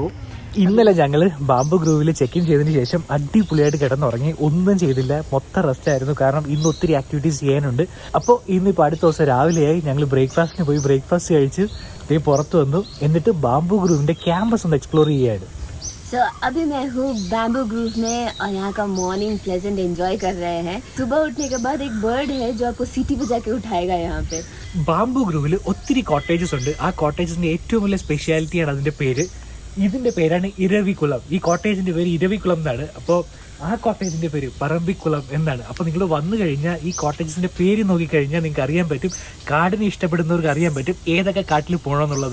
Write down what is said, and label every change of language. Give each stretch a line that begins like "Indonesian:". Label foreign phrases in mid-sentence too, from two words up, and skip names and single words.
Malayalam: ഇന്നലെ ഞങ്ങൾ ബാംബു ഗ്രൂവിൽ
English: check in
Malayalam: ചെയ്തതിന് ശേഷം അടിപൊളിയായിട്ട് കിടന്നുറങ്ങി. ഒന്നും ചെയ്തില്ല, മൊത്തം റെസ്റ്റ് ആയിരുന്നു. കാരണം ഇന്ന് ഒത്തിരി ആക്ടിവിറ്റീസ് ചെയ്യാനുണ്ട്. അപ്പോൾ ഇന്നിപ്പോൾ അടുത്ത ദിവസം രാവിലെയായി ഞങ്ങൾ ബ്രേക്ക്ഫാസ്റ്റിന് പോയി ബ്രേക്ക്ഫാസ്റ്റ് കഴിച്ച് പുറത്ത് വന്നു. എന്നിട്ട് ബാംബു ഗ്രൂവിൻ്റെ ക്യാമ്പസ് ഒന്ന് എക്സ്പ്ലോർ ചെയ്യായിരുന്നു.
Hindi: So अभी मैं हूँ बैम्बू ग्रूव में और यहाँ का
English: morning pleasant enjoy
Hindi: कर रहे हैं. सुबह उठने के बाद एक बर्ड है जो आपको सीटी बजा के उठाएगा यहाँ पे.
Malayalam: ബാംബു ഗ്രൂവിൽ ഒത്തിരി കോട്ടേജസ് ഉണ്ട്. ആ കോട്ടേജസിൻ്റെ ഏറ്റവും വലിയ സ്പെഷ്യാലിറ്റിയാണ് അതിൻ്റെ പേര്. ഇതിൻ്റെ പേരാണ് ഇരവികുളം. ഈ കോട്ടേജിൻ്റെ പേര് ഇരവികുളം എന്നാണ്. അപ്പോൾ ആ കോട്ടേജിൻ്റെ പേര് പറമ്പിക്കുളം എന്നാണ്. അപ്പോൾ നിങ്ങൾ വന്നു കഴിഞ്ഞാൽ ഈ കോട്ടേജസിൻ്റെ പേര് നോക്കിക്കഴിഞ്ഞാൽ നിങ്ങൾക്ക് അറിയാൻ പറ്റും, കാടിനെ ഇഷ്ടപ്പെടുന്നവർക്ക് അറിയാൻ പറ്റും ഏതൊക്കെ കാട്ടിൽ പോകണമെന്നുള്ളത്.